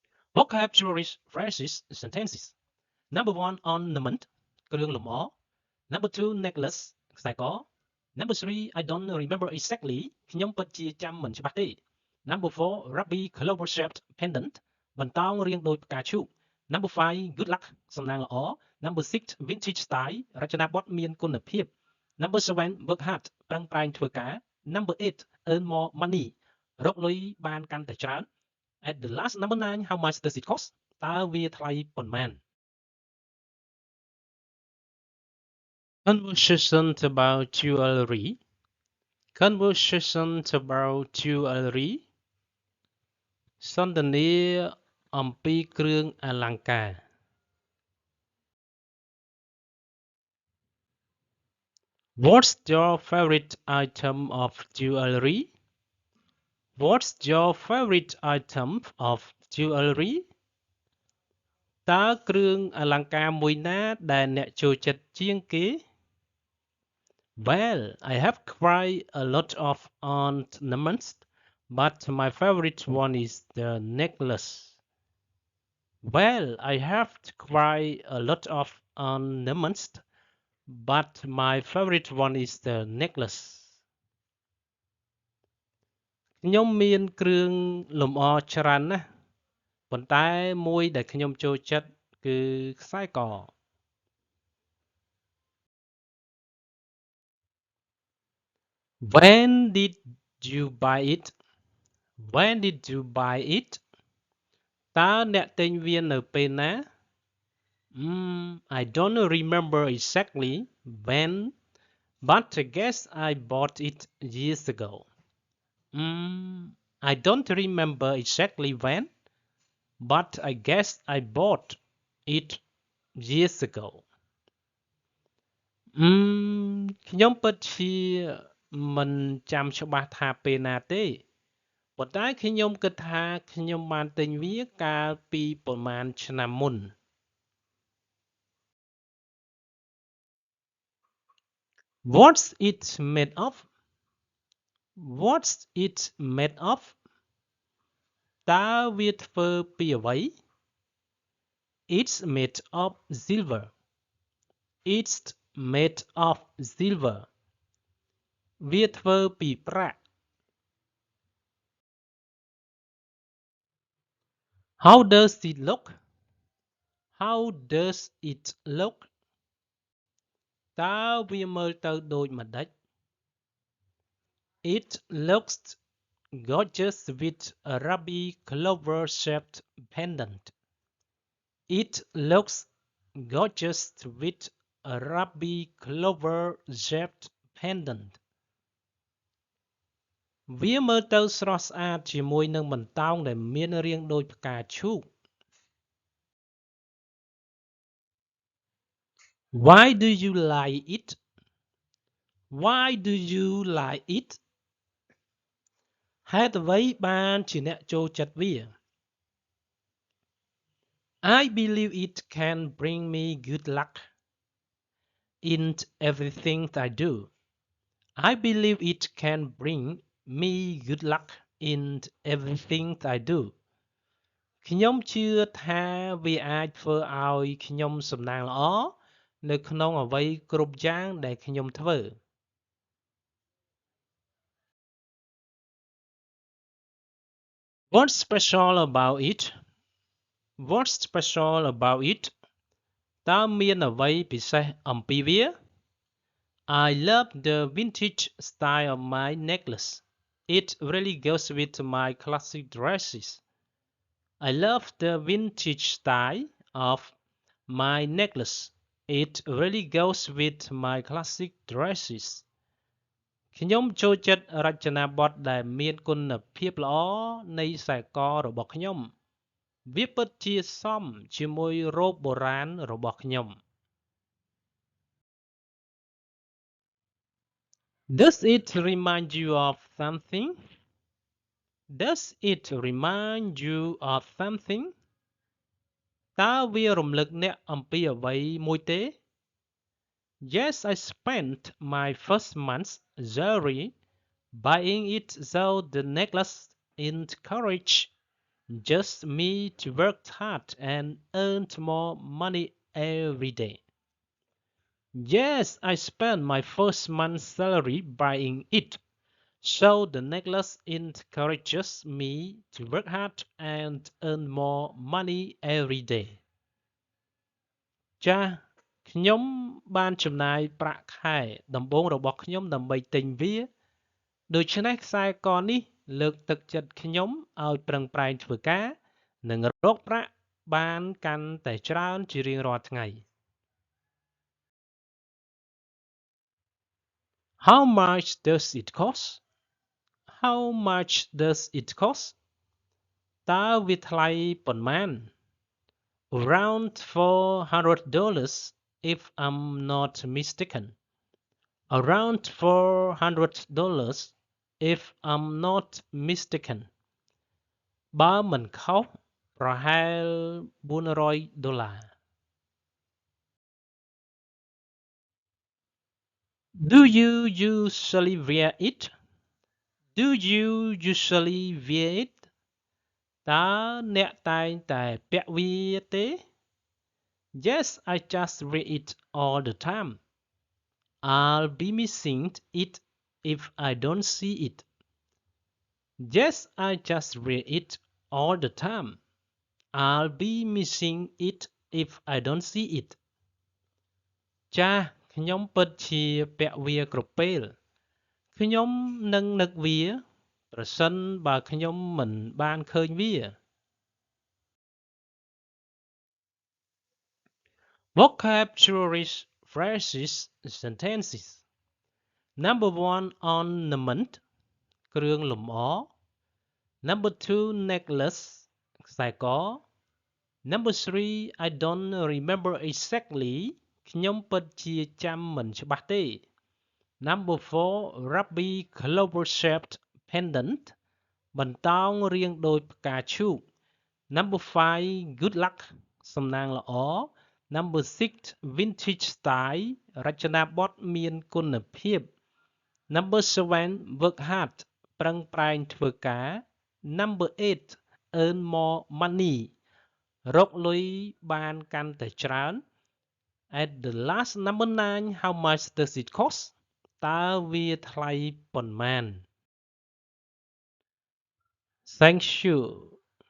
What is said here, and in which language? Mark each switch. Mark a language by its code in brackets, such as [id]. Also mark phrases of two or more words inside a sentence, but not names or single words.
[en] Vocabulary phrases sentences. Number 1 ornament [km] គ្រឿងលម្អ [en] Number 2 necklace ខ្សែក Number 3 I don't remember exactly [km] ខ្ញុំពិតជាចាំមិនច្បាស់ទេ [en] Number 4 ruby clover shaped pendant [km] បន្តោងរាងដូចផ្កាឈូក [en] Number 5 good luck [km] សំណាងល្អ [en] Number 6 vintage style [km] រចនាបថមានគុណភាព [en] Number 7 work hard [km] ប្រឹងប្រែងធ្វើការ [en] Number 8 earn more money [km] រកលុយបានកាន់តែច្រើន [en] At the last number 9 how much does it cost [km] តើវាថ្លៃប៉ុន្មាន [en] Conversation about jewelry Conversation about jewelry [km] សន្ទនាអំពីគ្រឿងអលង្ការ [en] What's your favorite item of jewelry? What's your favorite item of jewelry? [km] តើគ្រឿងអលង្ការមួយណាដែលអ្នកចូលចិត្តជាងគេ [en] Well, I have quite a lot of ornaments, but my favorite one is the necklace. Well, I have quite a lot of ornaments, but my favorite one is the necklace. [km] ខ្ញុំមានគ្រឿងលម្អច្រើនណាស់ប៉ុន្តែមួយដែលខ្ញុំចូលចិត្តគឺខ្សែក [en] When did you buy it? When did you buy it? [km] តើអ្នកទិញវានៅពេលណា [en] I don't remember exactly when, but I guess I bought it years ago. I don't remember exactly when, but I guess I bought it years ago. [km] ខ្ញុំពិតជាមិនចាំច្បាស់ថាពេលណាទេប៉ុន្តែខ្ញុំគិតថាខ្ញុំបានទិញវាកាលពីប្រហែលឆ្នាំមុន [en] What's it made of? What's it made of? [km] តើវាធ្វើពីអ្វី [en] It's made of silver. It's made of silver. [km] វាធ្វើពីប្រាក់ [en] How does it look? How does it look? [km] តើវាមើលទៅដូចម្ដេច [en] It looks gorgeous with a ruby clover shaped pendant. It looks gorgeous with a ruby clover shaped pendant. [km] វាមើលទៅស្រស់ស្អាតជាមួយនឹងបន្តោងដែលមានរាងដូចផ្កាឈូក [en] Why do you like it? Why do you like it? [km] ហេតុអ្វីបានជាអ្នកចូលចិត្តវា [en] I believe it can bring me good luck in everything I do. I believe it can bring me good luck in everything I do. [km] ខ្ញុំជឿថាវាអាចធ្វើឲ្យខ្ញុំសំណាងល្អនៅក្នុងអ្វីគ្រប់យ៉ាងដែលខ្ញុំធ្វើ [en] What's special about it? What's special about it? [km] តើមានអ្វីពិសេសអំពីវា [en] I love the vintage style of my necklace. It really goes with my classic dresses. I love the vintage style of my necklace. It really goes with my classic dresses. [km] ខ្ញុំចូលចិត្តរចនាបថដែលមានគុណភាពល្អនៃខ្សែករបស់ខ្ញុំវាពិតជាសមជាមួយរ៉ូបបុរាណរបស់ខ្ញុំ [en] Does it remind you of something? Does it remind you of something? [km] តើវារំលឹកអ្នកអំពីអ្វីមួយទេ [en] Yes, I spent my first month's salary buying it so the necklace encouraged just me to work hard and earn more money every day. Yes, I spent my first month's salary buying it. So the necklace encourages me to work hard and earn more money every day. [km] ចា៎ខ្ញុំបានចំណាយប្រាក់ខែដំបូងរបស់ខ្ញុំដើម្បីទិញវាដូច្នេះខ្សែកនេះលើកទឹកចិត្តខ្ញុំឲ្យប្រឹងប្រែងធ្វើការនិងរកប្រាក់បានកាន់តែច្រើនជារៀងរាល់ថ្ងៃ [en] How much does it cost? How much does it cost? [km] តើវាថ្លៃប៉ុន្មាន [en] Around $400 if I'm not mistaken. Around $400 if I'm not mistaken. [km] បើមិនខុសប្រហែល$400 [en] Do you usually wear it? Do you usually wear it? [km] តើអ្នកតែងតែពាក់វាទេ [en] Yes, I just wear it all the time. I'll be missing it if I don't see it. Yes, I just wear it all the time. I'll be missing it if I don't see it. [km] ចាស់ខ្ញុំពិតជាពាក់វាគ្រប់ពេលខ្ញុំនឹងនឹកវាប្រសិនបើខ្ញុំមិនបានឃើញវា [en] Vocabulary phrases sentences Number 1 ornament [km] គ្រឿងលម្អ [en] Number 2 necklace ខ្សែក Number 3 I don't remember exactly [km] ខ្ញុំពិតជាចាំមិនច្បាស់ទេ [en] Number 4 Ruby clover shaped pendant [km] បន្តោងរាងដូចផ្កាឈូក [en] Number 5 Good luck [km] សំណាងល្អ [en] Number 6 Vintage style [km] រចនាបថមានគុណភាព [en] Number 7 Work hard [km] ប្រឹងប្រែងធ្វើការ [en] Number 8 Earn more money [km] រកលុយបានកាន់តែច្រើន [en] At the last number 9 How much does it cost [km] តើវាថ្លៃប៉ុន្មាន [en] Thank you